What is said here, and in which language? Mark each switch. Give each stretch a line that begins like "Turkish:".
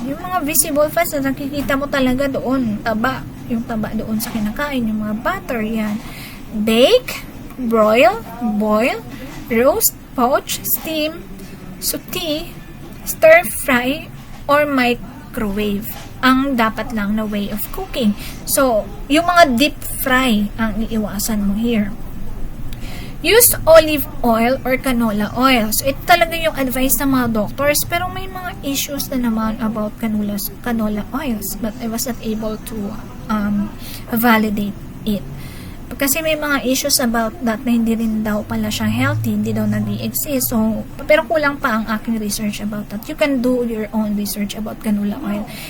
Filipino: Yung mga visible fats na nakikita mo talaga doon, taba. Yung taba doon sa kinakain, yung mga butter, yan.
English: Bake, broil, boil, roast, poach, steam, saute, stir fry, or microwave.
Filipino: Ang dapat lang na way of cooking. So, yung mga deep fry ang iiwasan mo here.
English: Use olive oil or canola oil.
Filipino: So, ito talaga yung advice ng mga doctors. Pero may mga issues na naman about canola oils.
English: But I was not able to validate it.
Filipino: Kasi may mga issues about that na hindi rin daw pala siya healthy. Hindi daw nag-i-exist. So, pero kulang pa ang aking research about that.
English: You can do your own research about canola oil.